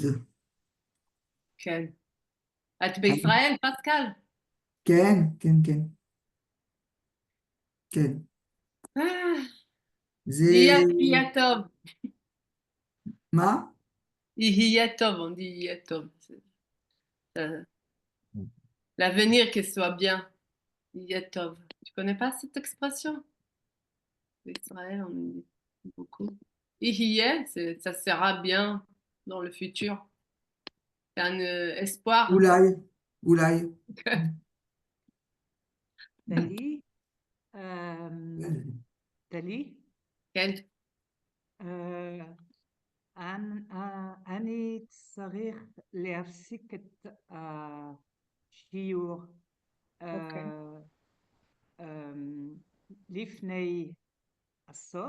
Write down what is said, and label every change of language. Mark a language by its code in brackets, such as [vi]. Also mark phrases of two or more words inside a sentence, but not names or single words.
[he] כן. את בישראל, פסקל? כן, כן, כן. כן. זה... יהיה טוב. מה? יהיה טוב, [fr] on dit [he] יהיה טוב. [fr] L'avenir qu'il soit bien. [he] יהיה טוב. [fr] Tu connais pas cette expression? Israël, on dit beaucoup. יהיה, ça sera bien dans le futur. C'est un espoir. [he] אולי, אולי. טלי, טלי, כן. אני צריך להפסיק את השיעור לפני הסוף,